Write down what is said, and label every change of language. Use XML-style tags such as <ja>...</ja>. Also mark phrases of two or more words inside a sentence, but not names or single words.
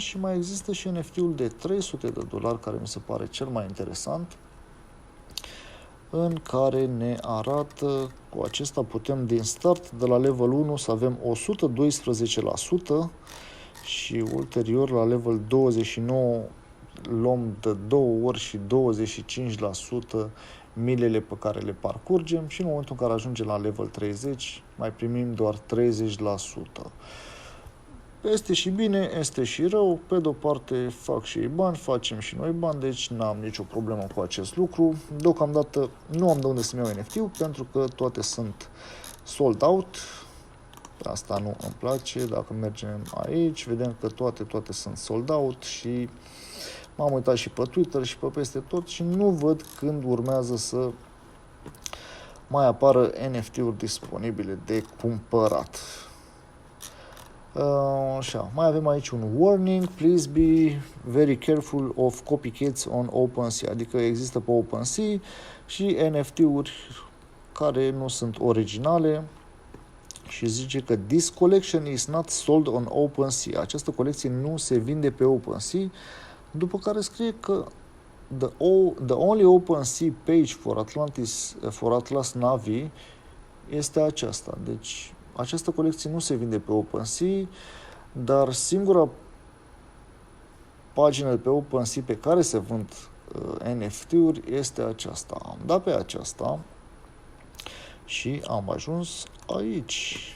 <ro>Și mai există și NFT-ul de $300 care mi se pare cel mai interesant, în care ne arată, cu acesta putem din start de la level 1 să avem 112% și ulterior la level 29 luăm de 2 ori și 25% milele pe care le parcurgem și în momentul în care ajungem la level 30 mai primim doar 30%. Este și bine, este și rău, pe de-o parte fac și ei bani, facem și noi bani, deci n-am nicio problemă cu acest lucru. Deocamdată nu am de unde să-mi iau NFT-ul pentru că toate sunt</ro> <en>sold out.</en> <ro>Asta nu îmi place. Dacă mergem aici, vedem că toate sunt</ro> <en>sold out</en> <ro>și M-am uitat și pe Twitter și pe peste tot și nu văd când urmează să mai apară NFT-uri disponibile de cumpărat. Așa, mai avem aici un warning,</ro> <en>please be very careful of copycats on OpenSea,</en> <ro>adică există pe OpenSea și NFT-uri care nu sunt originale și zice că</ro> <en>this collection is not sold on OpenSea,</en> <ro>această colecție nu se vinde pe OpenSea, după care scrie că</ro> <en>the only OpenSea page for Atlas Navi</en> <ro>este aceasta, deci această colecție nu se vinde pe OpenSea, dar singura pagină pe OpenSea pe care se vând NFT-uri este aceasta. Am dat pe aceasta și am ajuns aici.</ro>